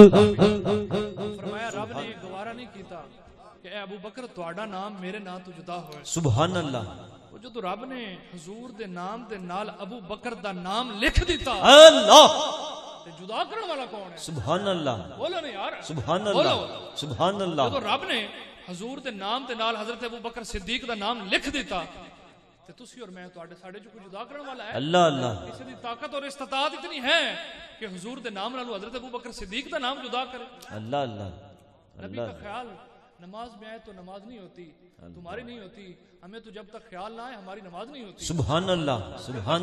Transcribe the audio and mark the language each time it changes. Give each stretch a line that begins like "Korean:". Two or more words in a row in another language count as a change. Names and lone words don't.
Punjabi: فرمایا رب نے یہ گوارا نہیں کیتا کہ اے ابو بکر تہاڈا نام میرے نام تو جدا ہوئے۔
Arabic: سبحان اللہ۔
Punjabi: جو تو رب نے حضور دے نام دے نال ابو بکر دا نام لکھ دیتا، اللہ تے جدا کرنے والا کون ہے؟
Arabic: سبحان اللہ
Punjabi: بولو نا یار، سبحان بولو۔
Arabic: اللہ سبحان اللہ
Punjabi: جدو رب نے حضور دے نام تے نال حضرت ابو بکر صدیق دا نام لکھ دیتا تے تسی اور میں تواڈے ساڈے چ کوئی جدا کرنے والا ہے؟
Arabic: اللہ اللہ
Punjabi: کسی دی طاقت اور استطاعت اتنی ہے کہ حضور دے نام نالو حضرت ابو بکر صدیق دا نام جدا کرے؟
Arabic: اللہ اللہ
Urdu: نبی کا خیال نماز میں آئے تو نماز نہیں ہوتی، تمہاری نہیں ہوتی، ہمیں تو جب تک خیال نہ آئے ہماری نماز نہیں ہوتی،
Arabic: سبحان اللہ سبحان